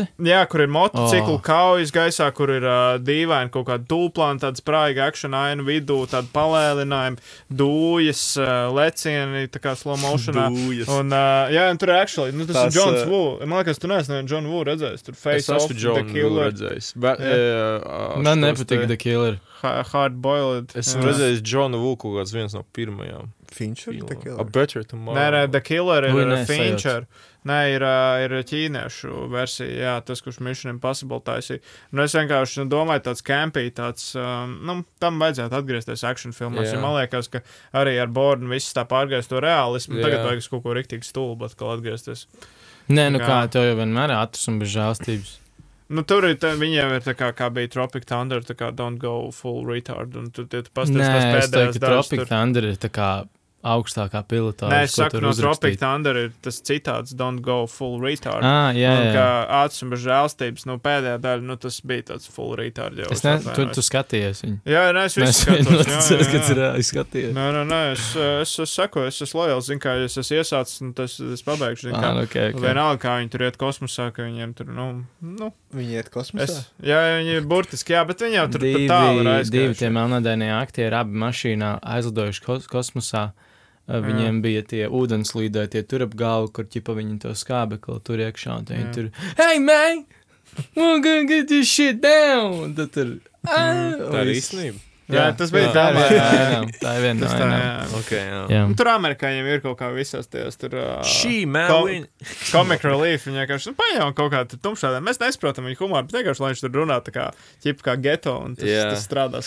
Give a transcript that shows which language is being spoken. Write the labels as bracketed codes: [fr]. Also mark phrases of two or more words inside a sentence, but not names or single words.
[lv] Jā, kur ir motociklu kaujas gaisā, kur ir dīvaini kaut kāda tūplāna, tāda spraiga action aina vidū, tāda palēlinājuma, dūjas, lecieni, tā kā [en] slow motionā. [lv] Un, un tur ir actually tas ir Johns Woo. Man liekas, tu neesi John Woo redzējis. Tur Face Off, The Killer. Man nepatīk The Killer. Hard Boiled. Es redzēju John Woo kaut kāds viens no pirmajām. Fincher? The Killer? A Better Tomorrow. Nē, The Killer ir Fincher. Nē, ir ķīniešu versija, jā, tas, kurš Mission Impossible taisīja. Un es vienkārši domāju, tāds campy, tāds, tam vajadzētu atgriezties action filmās, jo man liekas, ka arī ar Bourne viss tā pārgājis to realismu, tagad vajag kaut ko riktīgi stulbu atkal atgriezties. Nē, kā tev jau vienmēr ātrs un bez žēlstības. Tur viņiem ir tā kā bija Tropic Thunder, tā kā [en] don't go full retard, [lv] un tu pasties tās pēdējās dažas. Nē, Tropic Thunder ir tā kā augstākā pilotāža. Nē, es saku, no Tropic Thunder ir tas citāds [en] don't go full retard. [lv] Jā. Un kā ātrs un bez žēlstības, pēdējā daļa, tas bija tāds [en] full retard [lv] jau. Tu skatījies viņu? Jā, es visu skatos. Es skatījies. Nē, es saku, es esmu lojāls, zinu, kā es esmu iesācis, un es pabeigšu, zinu, kā. Okay. Vienalga, kā viņi tur iet kosmosā, ka viņiem tur, Viņi iet kosmosā? Jā, viņi burtiski, jā, bet viņi jau tur tālu ir aizgājuši. Divi tie melnādainie aktieri abi mašīnā aizlidojuši kosmosā. Viņiem bija tie ūdenslīdēji, tie tur ap galvu, kur ķipa viņi to skābekli tur iekšā, un viņi tur, [en] hey, man, we're gonna get this shit down! [lv] Un tad tur, tā ir īstenība. Jā, tas bija tā ir viena no vainām. Okay, jā. Tur amerikāņiem ir kaut kā visās tajās tur [en] comic relief, [lv] viņi vienkārši paņēma kaut kā tur tumšādā. Mēs nesaprotam viņu humoru, bet vienkārši, lai viņš tur runā tā kā ķip kā geto, un tas strādās.